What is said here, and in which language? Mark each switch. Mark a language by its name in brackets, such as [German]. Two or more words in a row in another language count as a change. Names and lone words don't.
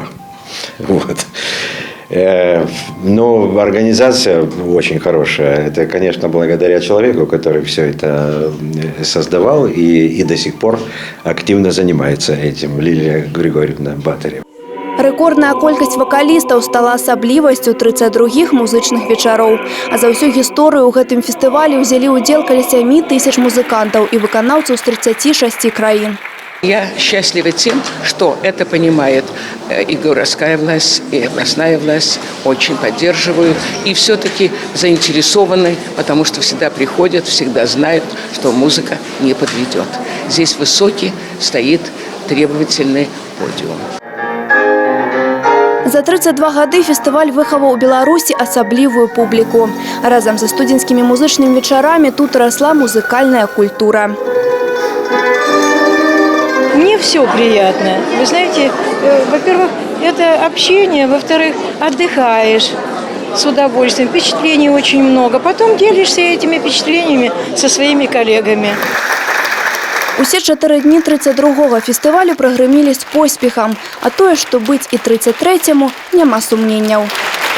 [Russian] Вот. Но организация очень хорошая. Это, конечно, благодаря человеку, который все это создавал и до сих пор активно занимается этим, Лилия Григорьевна Батарева. [Belarusian] Рэкордная колькасць вакалістаў стала асаблівасцю 32 музычных вечароў. А за ўсю гісторыю ў гэтым фестывалі ўзялі ўдзел каля 7 тысяч музыкантаў і выканаўцаў з 36 краін. [Russian] Я счастлива тем, что это понимает и городская власть, и областная власть. Очень поддерживаю. И все-таки заинтересованы, потому что всегда приходят, всегда знают, что музыка не подведет. Здесь высокий стоит требовательный подиум. [Belarusian] За 32 гады фестываль выхаваў у Беларусі асаблівую публіку. Разам за студзенскімі музычнымі вечарамі тут росла музыкальная культура. [Russian] Мне все приятно. Вы знаете, во-первых, это общение, во-вторых, отдыхаешь с удовольствием, впечатлений очень много. Потом делишься этими впечатлениями со своими коллегами. [Belarusian] Усе 4 дні 32-го фестывалю прагрымілі з поспехам, а тое, што быць і 33-му, няма сумненняў.